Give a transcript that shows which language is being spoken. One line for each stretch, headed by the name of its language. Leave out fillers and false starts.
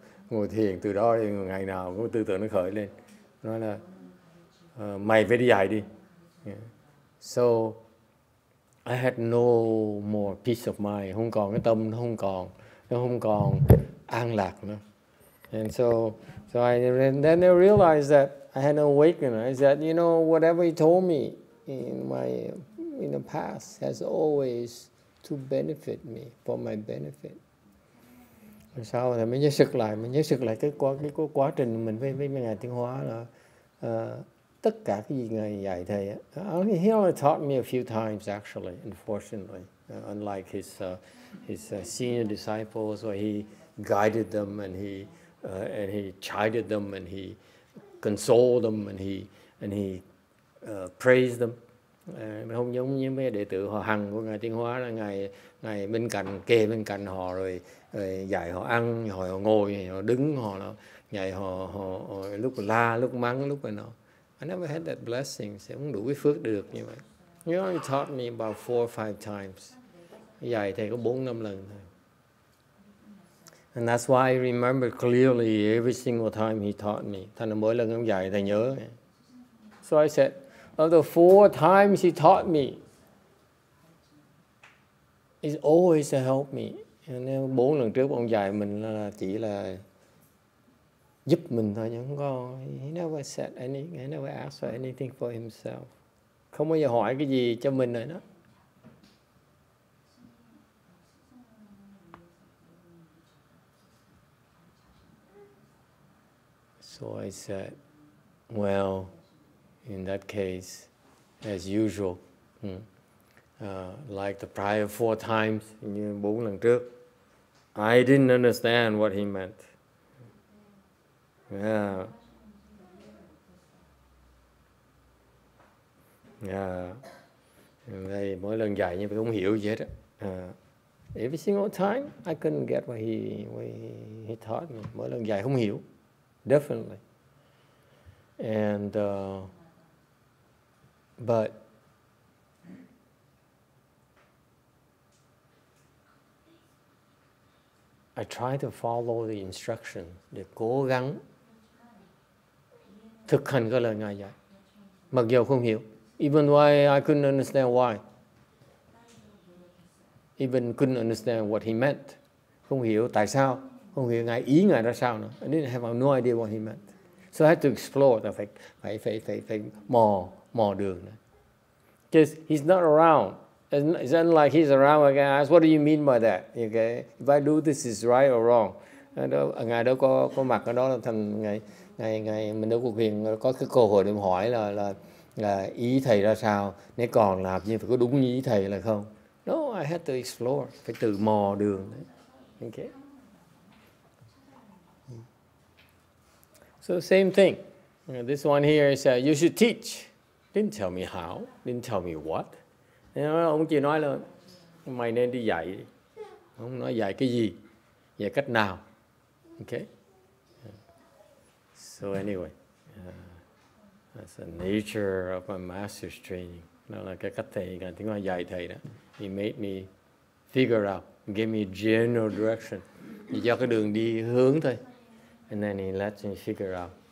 Vietnamese: Ngồi thiền, từ đó ngày nào cũng tư tưởng nó khởi lên. Nói là, mày phải đi dạy đi. Yeah.
English: So, I had no more peace of mind,
Vietnamese: không còn cái tâm, nó không còn an lạc nữa.
English: And so then I realized that I had an awakening. I said, you know, whatever he told me in the past has always to benefit me, for my benefit.
Vietnamese: Rồi sau thì mới nhớ sực lại cái quá trình mình với Ngài Tiến Hóa là tất cả cái gì Ngài dạy thầy.
English: He only taught me a few times actually, unfortunately, unlike his senior disciples, where he guided them and he chided them and he consoled them and he praised them.
Vietnamese: Không giống như mấy đệ tử họ Hằng của Ngài Tiến Hóa là Ngài kề bên cạnh họ rồi dạy họ ăn, họ ngồi, họ đứng, họ dạy họ lúc la, lúc mắng, lúc này nọ.
English: I never had that blessing,
Vietnamese: sẽ không đủ cái phước được như vậy.
English: You only taught me about 4 or 5 times.
Vietnamese: Dạy thầy có 4-5 lần thôi.
English: And that's why I remember clearly every single time he taught me.
Vietnamese: Thành ra mỗi lần ông dạy thầy nhớ.
English: So I said, of the 4 times he taught me, it's always to help me.
Vietnamese: 4 lần trước ông dạy mình là chỉ là giúp mình thôi, nhưng không có.
English: He never said anything, he never asked for anything for himself.
Vietnamese: Không bao giờ hỏi cái gì cho mình rồi đó.
English: So I said, well, in that case, as usual, like the prior 4 times,
Vietnamese: như 4 lần trước,
English: I didn't understand what he meant. Yeah. Yeah.
Vietnamese: Đây, mỗi lần dạy như vậy không hiểu gì hết á.
English: Every single time I couldn't get what he taught me.
Vietnamese: Mỗi lần dạy không hiểu.
English: Definitely. And but I try to follow the instruction
Vietnamese: để cố gắng thực hành cái lời Ngài dạy. Mặc dù không hiểu.
English: Even why I couldn't understand why. Even couldn't understand what he meant.
Vietnamese: Không hiểu tại sao. Không hiểu ý Ngài ra sao nữa.
English: I didn't have no idea what he meant. So I had to explore.
Vietnamese: Phải mò đường.
English: Because he's not around. It's not like he's around. I can ask, what do you mean by that? Okay? If I do this, is right or wrong?
Vietnamese: Ngài đâu có mặt ở đó, thành ngài mình đâu có quyền có cái cơ hội để hỏi là ý thầy ra sao, nếu còn làm như phải có đúng như ý thầy là không.
English: No, I had to explore,
Vietnamese: phải tự mò đường đấy.
English: Okay. So same thing. This one here said, you should teach. Didn't tell me how, didn't tell me what.
Vietnamese: Ông chỉ nói là mày nên đi dạy. Ông nói dạy cái gì, dạy cách nào.
English: Okay. So anyway, that's the nature of my master's training.
Vietnamese: Đó là cái cách thầy, tiếng Hoa dạy thầy đó.
English: He made me figure out, gave me general direction.
Vietnamese: Chỉ cho cái đường đi hướng thôi.
English: And then he lets me figure out.